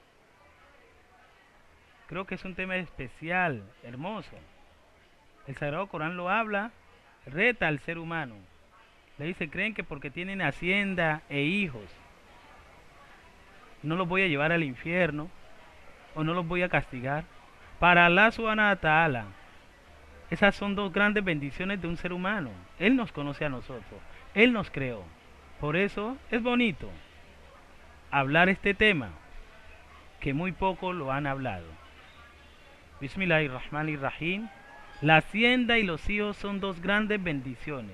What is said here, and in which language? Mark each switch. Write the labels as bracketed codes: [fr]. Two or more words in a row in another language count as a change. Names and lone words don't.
[es] Creo que es un tema especial, hermoso. El Sagrado Corán lo habla, reta al ser humano. Le dice, creen que porque tienen hacienda e hijos, no los voy a llevar al infierno o no los voy a castigar. Para Allah [ar] سبحانه وتعالى, [es] esas son dos grandes bendiciones de un ser humano. Él nos conoce a nosotros, Él nos creó. Por eso es bonito hablar este tema, que muy poco lo han hablado. [ar] بسم الله الرحمن الرحيم. [es] La hacienda y los hijos son dos grandes bendiciones.